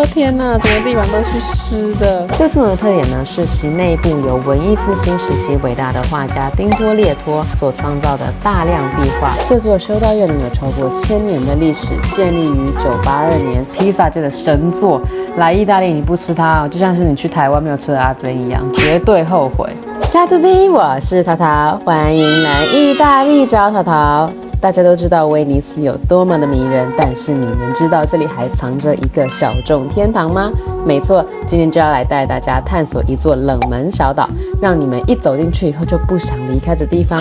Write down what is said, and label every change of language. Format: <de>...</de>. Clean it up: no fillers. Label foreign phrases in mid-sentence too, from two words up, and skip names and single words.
<zh>天哪，整个地板都是湿的。最重要的特点呢，是其内部由文艺复兴时期伟大的画家丁多列托所创造的大量壁画。这座修道院呢，有超过1000年的历史，建立于1982年，披萨界的神作。来意大利你不吃它哦，就像是你去台湾没有吃的阿珍一样，绝对后悔。</zh> <it>Ciao a tutti，</it> <zh>我是淘淘，欢迎来意大利找淘淘。大家都知道威尼斯有多么的迷人，但是你们知道这里还藏着一个小众天堂吗？没错，今天就要来带大家探索一座冷门小岛，让你们一走进去以后就不想离开的地方。</zh>